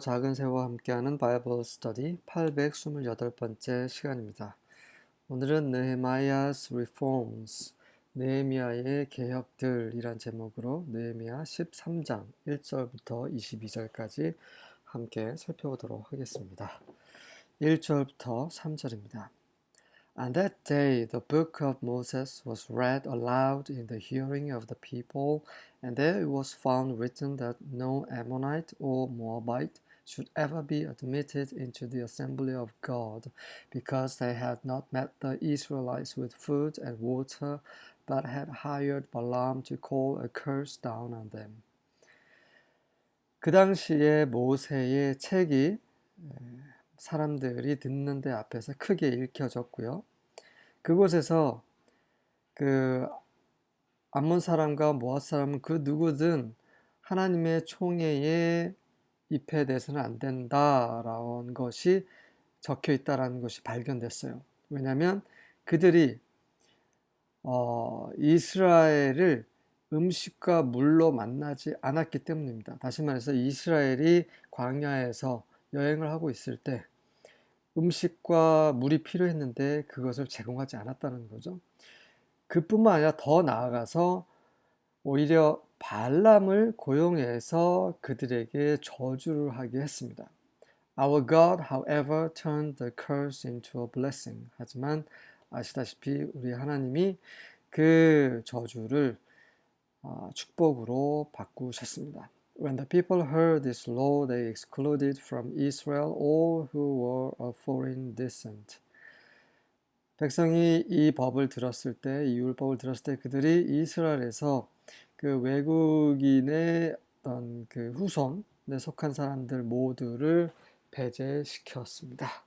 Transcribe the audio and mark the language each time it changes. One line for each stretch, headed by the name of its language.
Korean: 작은 새와 함께하는 바이블 스터디 828번째 시간입니다. 오늘은 Nehemiah's Reforms, 느헤미야의 개혁들이란 제목으로 느헤미야 13장 1절부터 22절까지 함께 살펴보도록 하겠습니다. 1절부터 3절입니다.
English: On that day, the book of Moses was read aloud in the hearing of the people, and there it was found written that no Ammonite or Moabite should ever be admitted into the assembly of God, because they had not met the Israelites with food and water, but had hired Balaam to call a curse down on them.
Korean: 그 당시에 모세의 책이 사람들이 듣는 데 앞에서 크게 읽혀졌고요. 그곳에서 그 암몬 사람과 모압 사람은 그 누구든 하나님의 총회에 입회돼서는 안 된다라는 것이 적혀 있다라는 것이 발견됐어요. 왜냐하면 그들이 이스라엘을 음식과 물로 만나지 않았기 때문입니다. 다시 말해서 이스라엘이 광야에서 여행을 하고 있을 때 음식과 물이 필요했는데 그것을 제공하지 않았다는 거죠. 그뿐만 아니라 더 나아가서 오히려 발람을 고용해서 그들에게 저주를 하게 했습니다.
English: Our God, however, turned the curse into a blessing.
Korean: 하지만 아시다시피 우리 하나님이 그 저주를 축복으로 바꾸셨습니다.
English: When the people heard this law, they excluded from Israel all who were of foreign descent.
Korean: 백성이 이 법을 들었을 때, 이 율법을 들었을 때 그들이 이스라엘에서 그 외국인의 어떤 그 후손에 속한 사람들 모두를 배제시켰습니다.